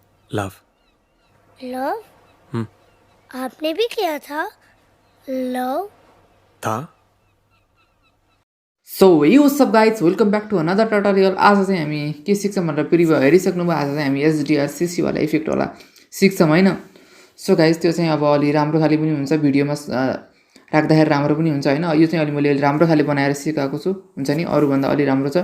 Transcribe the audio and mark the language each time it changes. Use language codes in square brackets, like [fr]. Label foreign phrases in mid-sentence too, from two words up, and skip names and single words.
[hi] लव। लव? आपने भी किया था लव? था। [en] so hey what's up guys, welcome back to another tutorial. [ne] आज चाहिँ हामी के सिक्छौँ भनेर प्रिभ्यू हेरिसक्नुभयो। आज चाहिँ हामी HDR CC वाला इफेक्टवाला सिक्छौँ होइन। [en] so guys [ne] त्यो चाहिँ अब अलि राम्रो खाले पनि हुन्छ, भिडियोमा राख्दाखेरि राम्रो पनि हुन्छ होइन। यो चाहिँ अलि मैले राम्रो खाले बनाएर सिकाएको छु, हुन्छ नि, अरूभन्दा अलि राम्रो छ।